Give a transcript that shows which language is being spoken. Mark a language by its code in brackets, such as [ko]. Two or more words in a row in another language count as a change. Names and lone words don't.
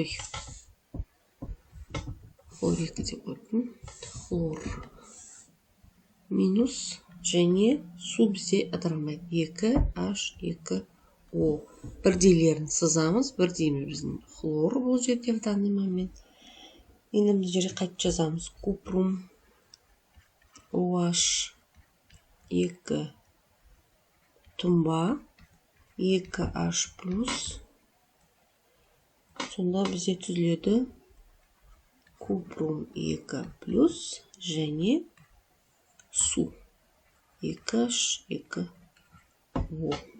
[kk] Хлор 2 деп қойдым. Хлор минус және су бізде ыдырамайды. 2H2O. Бірдейлерін сызамыз. Бірдейміз біздің хлор бұл жерде [ru] в данный момент. [kk] Енді бұл жерде қайтып жазамыз. Купрум OH 2 тұнба 2H плюс. Сонда бізде түзіледі купрум 2 плюс және су 2H, 2O.